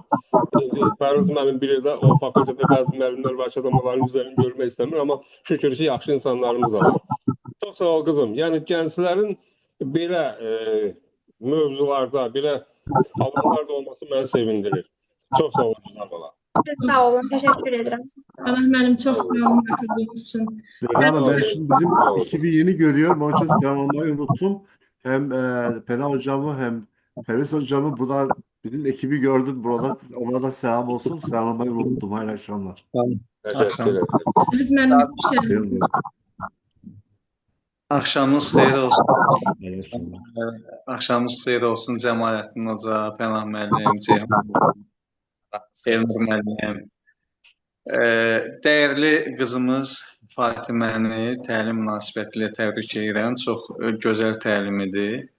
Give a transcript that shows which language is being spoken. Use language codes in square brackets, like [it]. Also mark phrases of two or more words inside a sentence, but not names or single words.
[az] Fəruz müəllim bilir də, o fakültədə bəzi müəllimlər var ki, onların üzərini görmək istəmir, amma şükür ki, yaxşı insanlarımız da var. Çox sağ ol qızım. Yəni gənclərin belə mövzularda, belə alanlarda olması məni sevindirir. Çox sağ olun, güzel bala. [tr] Sağ olun, teşekkür ederim. [az] Pənah müəllim, çox sağ olun [tr] katıldığınız için. Ama ben şimdi bizim ekibi yeni görüyorum. Onun için selamlamayı unuttum. Hem Pena hocamı hem Feris hocamı burada bizim ekibi gördüm. Burada ona da selam olsun. Selamlamayı unuttum. Hayırlı akşamlar. Teşekkür ederim. [az] Biz müəllim, [tr] hoş geldiniz. [az] Axşamınız xeyir olsun. [tr] Hayırlı akşamlar. [az] Axşamınız xeyir olsun Cəmaləddin Hoca, Pənah müəllim, Ceyhun Elnur müəllim. Dəyərli qızımız Fatiməni təlim münasibətilə təbrik edirəm. Çox gözəl təlim idi.